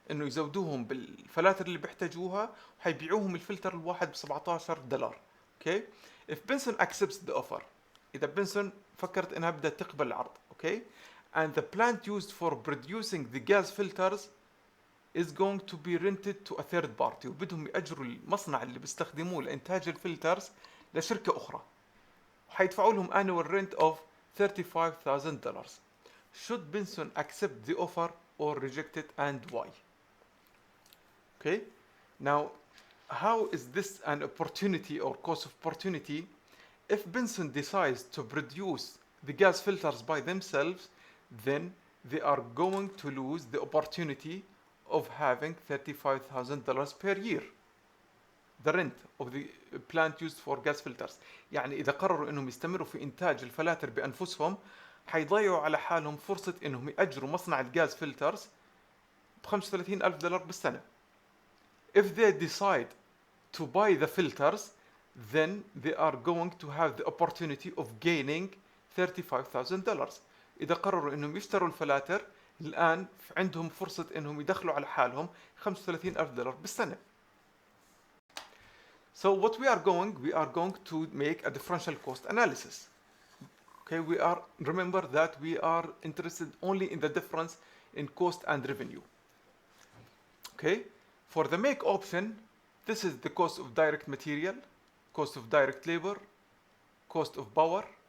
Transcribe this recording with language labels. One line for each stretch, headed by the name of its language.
Arabic: إنه يزودوهم بالفلاتر اللي بيحتاجوها وحيبيعوهم الفلتر الواحد $17.
English: Okay, if Benson accepts the offer,
Arabic: إذا بنسون فكرت إنها بدها تقبل العرض,
English: okay, and the plant used for producing the gas filters is going to be rented to a third party,
Arabic: وبدهم يأجروا المصنع اللي بيستخدموه لإنتاج الفلترز لشركة أخرى, وحيدفعوا لهم
English: annual rent of $35,000. Should Benson accept the offer or reject it, and why? Okay, now how is this an opportunity or cost of opportunity? If Benson decides to produce the gas filters by themselves, then they are going to lose the opportunity of having $35,000 per year, the rent of the plant used for gas filters.
Arabic: يعني إذا قرروا إنهم يستمروا في إنتاج الفلاتر بأنفسهم, حيضيعوا على حالهم فرصة إنهم يأجروا مصنع الجاز فلترز $35,000 بالسنة.
English: If they decide to buy the filters, then they are going to have the opportunity of gaining $35,000.
Arabic: إذا قرروا إنهم يشتروا الفلاتر, الآن عندهم فرصة إنهم يدخلوا على حالهم $35,000 بالسنة.
English: So what we are going to make a differential cost analysis. Okay, remember that we are interested only in the difference in cost and revenue. Okay, for the make option, this is the cost of direct material, cost of direct labor, cost of power.